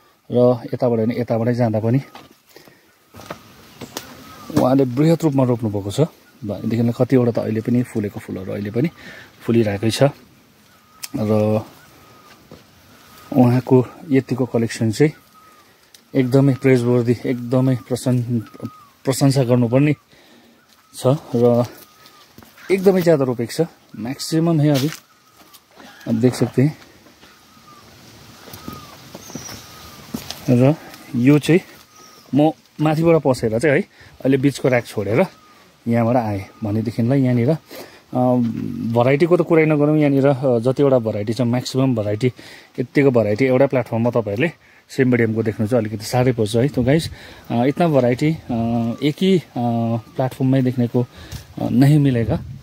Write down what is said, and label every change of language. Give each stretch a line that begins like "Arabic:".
Nepali: र यताबाट हैन यताबाटै जाँदा पनि उहाँले बृहत रूपमा रोप्नु भएको छ भनेदेखि कतिवटा त अहिले पनि फुलेको फुलहरू अहिले पनि फुलिरहेकै छ। र उहाँको यतिको कलेक्सन चाहिँ एकदमै प्रेजवर्दी, एकदमै प्रशंसा गर्नुपर्ने छ। र एकदमै ज्यादा रोपेको छ, मैक्सिमम
Hindi: है अभी अब देख सकते हैं।
Nepali: र यो चाहिँ म माथिबाट पसेर चाहिँ है अहिले बीचको र्याक छोडेर यहाँबाट आएँ भनेदेखिलाई यहाँनिर भराइटीको त कुरै नगरौँ। यहाँनिर जतिवटा भराइटी छ म्याक्सिमम भराइटी यतिको भराइटी एउटा प्लेटफर्ममा तपाईँहरूले सिम्बेडियमको देख्नु चाहिँ अलिकति साह्रै पर्छ है।
Hindi: तो गाइस इतना भराइटी एक ही प्लेटफर्ममै देखने को नहीं मिलेगा।